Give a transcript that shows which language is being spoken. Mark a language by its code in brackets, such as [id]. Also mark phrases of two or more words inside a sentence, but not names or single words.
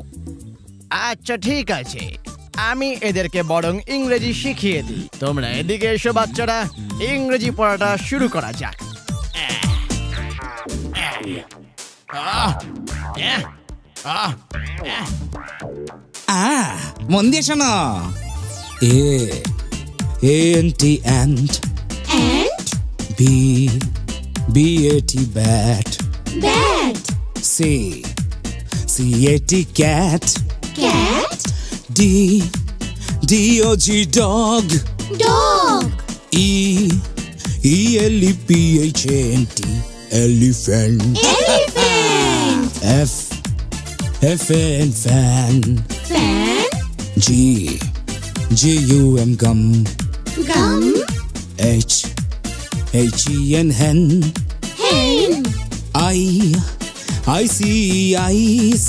[bn] আচ্ছা ঠিক আছে, আমি এদেরকে বরং ইংরেজি শিখিয়ে দিই। তোমরা এদিকে এসো বাচ্চারা, ইংরেজি পড়াটা শুরু করা যাক। মন দিয়ে শোনো। [en] A-N-T ant. Ant? B-A-T bat. Bat. C-A-T cat. Cat. D-O-G dog. Dog. E-L-E-P-H-A-N-T elephant. Elephant. F-A-N fan. Fan. G-U-M gum. Gum. H-E-N hen. Hen. I-C-E-ice.